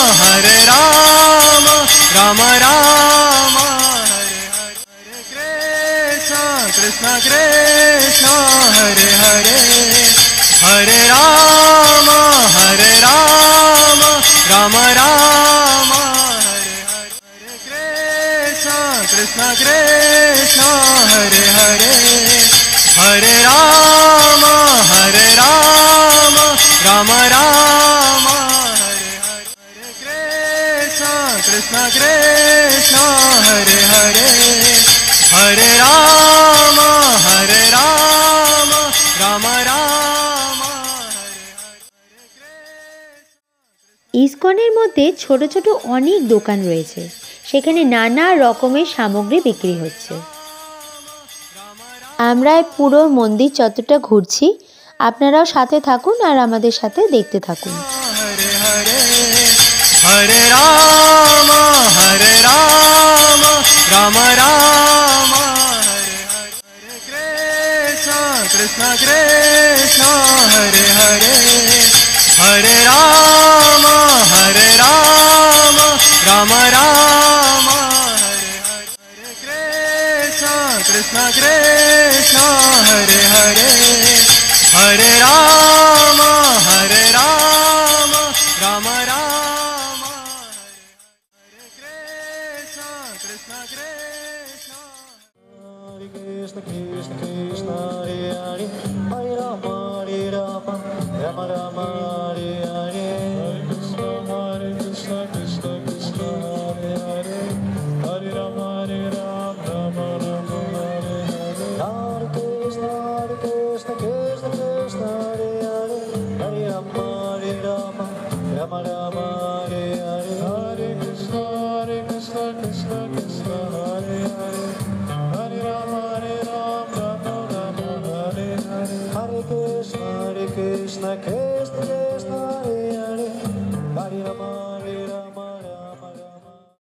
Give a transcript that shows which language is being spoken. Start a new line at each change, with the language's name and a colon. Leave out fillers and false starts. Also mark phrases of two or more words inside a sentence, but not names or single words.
Sanskrit: রাম রাম হরে হরে কৃষ্ণ কৃষ্ণ কৃষ্ণ হরে হরে হরে রাম রাম রাম হরে হরে কৃষ্ণ कृष्ण कृष्ण हरे हरे हरे राम राम राम हरे हरे कृष्ण कृष्ण हरे हरे हरे राम राम राम
Bangla: ইসকনের মধ্যে ছোট ছোট অনেক দোকান রয়েছে, সেখানে নানা রকমের সামগ্রী বিক্রি হচ্ছে। আমরা এই পুরো মন্দির চত্বরটা ঘুরছি, আপনারাও সাথে থাকুন আর আমাদের সাথে দেখতে থাকুন।
Sanskrit: हरे हरे हरे राम राम राम हरे हरे कृष्ण कृष्ण कृष्ण हरे हरे हरे राम राम राम हरे हरे कृष्ण कृष्ण कृष्ण हरे हरे हरे राम राम राम हरे कृष्ण कृष्ण कृष्ण Hare Krishna Krishna Krishna Hare Hare Hare Rama Rama Rama Hare Hare Hare Krishna Krishna Krishna Hare Hare Hare Rama Rama Rama Hare Hare Hare Krishna Krishna Krishna Hare Hare Hare Rama Rama Rama Hare Hare Hare Krishna Krishna Krishna Hare Hare Hare Rama Rama Rama Hare Hare Hare Krishna Krishna Krishna Hare Hare Hare Rama Rama Rama